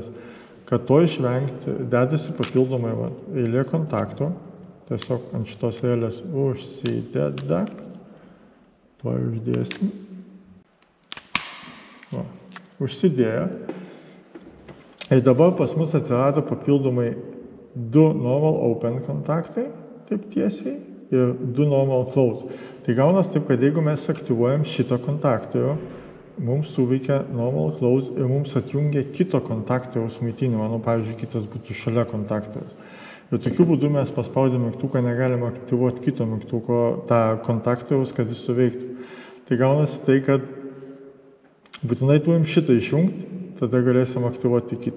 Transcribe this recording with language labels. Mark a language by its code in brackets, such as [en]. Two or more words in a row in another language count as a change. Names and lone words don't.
[lt] Kad to išvengti, dedasi papildomai eilė kontaktų, tiesiog ant šitos relės užsideda, to uždėsim. Užsidėjo. Ir dabar pas mus atsirado papildomai 2 [en] normal open [lt] kontaktai, taip tiesiai, ir 2 [en] normal close. [lt] Tai gaunas taip, kad jeigu mes aktyvuojam šitą kontaktorių, mums suveikia [en] normal close [lt] ir mums atjungia kito kontaktoriaus maitinimą, pavyzdžiui, kitas būtų šalia kontaktoriaus. Ir tokiu būdu mes paspaudę mygtuką negalime aktyvuoti kito mygtuko, tą kontaktoriaus, kad jis suveiktų. Tai gaunasi tai, kad būtinai turim šitą išjungti, tada galėsim aktyvuoti kitą.